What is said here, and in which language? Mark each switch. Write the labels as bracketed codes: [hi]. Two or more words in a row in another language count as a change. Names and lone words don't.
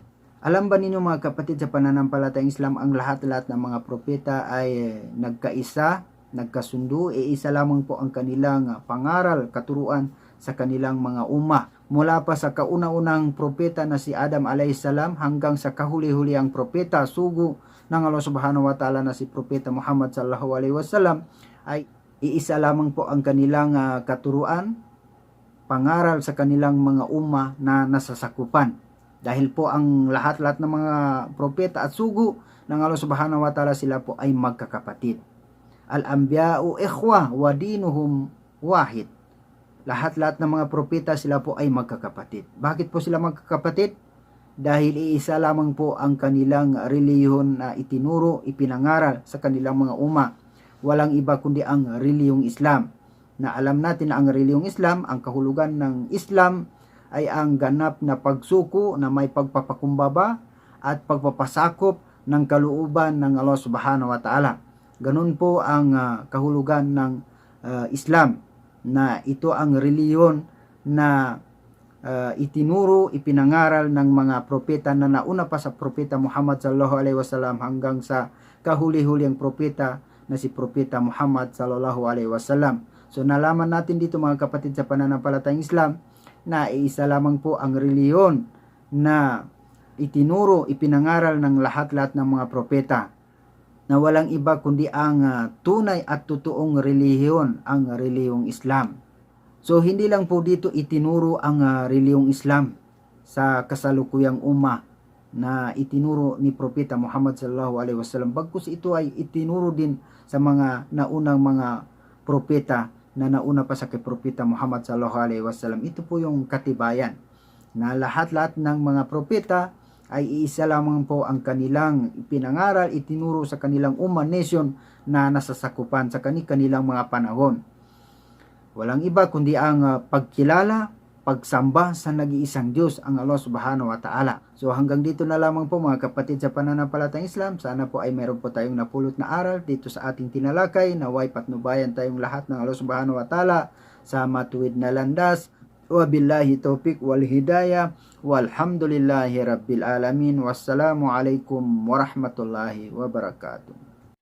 [tl] Alam ba ninyo mga kapatid, sa pananampalatayang Islam, ang lahat-lahat ng mga propeta ay nagkaisa, nagkasundo, isa lamang po ang kanilang pangaral, katuruan sa kanilang mga umma. Mula pa sa kauna-unang propeta na si Adam alayhisalam hanggang sa kahuli-huliang propeta, sugo ng Allah [ar] سبحانه وتعالى [tl] na si propeta Muhammad [ar] صلى الله عليه وسلم, [tl] ay iisa lamang po ang kanilang katuruan, pangaral sa kanilang mga umma na nasasakupan. Dahil po ang lahat-lahat ng mga propeta at sugo ng Allah [ar] سبحانه وتعالى, [tl] sila po ay magkakapatid. [ar] الأنبياء إخوة ودينهم واحد. [tl] Lahat-lahat ng mga propeta, sila po ay magkakapatid. Bakit po sila magkakapatid? Dahil iisa lamang po ang kanilang reliyon na itinuro, ipinangaral sa kanilang mga umma. Walang iba kundi ang reliyong Islam. Na alam natin na ang reliyong Islam, ang kahulugan ng Islam ay ang ganap na pagsuko na may pagpapakumbaba at pagpapasakop ng kalooban ng Allah [ar] سبحانه وتعالى. [tl] Ganun po ang kahulugan ng Islam, na ito ang reliyon na itinuro, ipinangaral ng mga propeta na nauna pa sa propeta Muhammad [ar] صلى الله عليه وسلم [tl] hanggang sa kahuli-huliang propeta na si propeta Muhammad [ar] صلى الله عليه وسلم. [tl] So nalaman natin dito mga kapatid, sa pananampalatayang Islam, na iisa lamang po ang reliyon na itinuro, ipinangaral ng lahat-lahat ng mga propeta, na walang iba kundi ang tunay at totoong relihiyon, ang reliyong Islam. So hindi lang po dito itinuro ang reliyong Islam sa kasalukuyang umma na itinuro ni propeta Muhammad [ar] صلى الله عليه وسلم, [tl] bagkus ito ay itinuro din sa mga naunang mga propeta na nauna pa sa kay propeta Muhammad [ar] صلى الله عليه وسلم. [tl] Ito po yung katibayan na lahat-lahat ng mga propeta ay iisa lamang po ang kanilang pinangaral, itinuro sa kanilang umma, nation na nasasakupan sa kanilang mga panahon. Walang iba kundi ang pagkilala, pagsamba sa nag-iisang Diyos, ang Allah [ar] سبحانه وتعالى. [tl] So hanggang dito na lamang po mga kapatid sa pananampalatayang Islam. Sana po ay meron po tayong napulot na aral dito sa ating tinalakay. Naway patnubayan tayong lahat ng Allah [ar] سبحانه وتعالى [tl] sa matuwid na landas. [ar] وبالله التوفيق والهداية. والحمد لله رب العالمين. والسلام عليكم ورحمة الله وبركاته.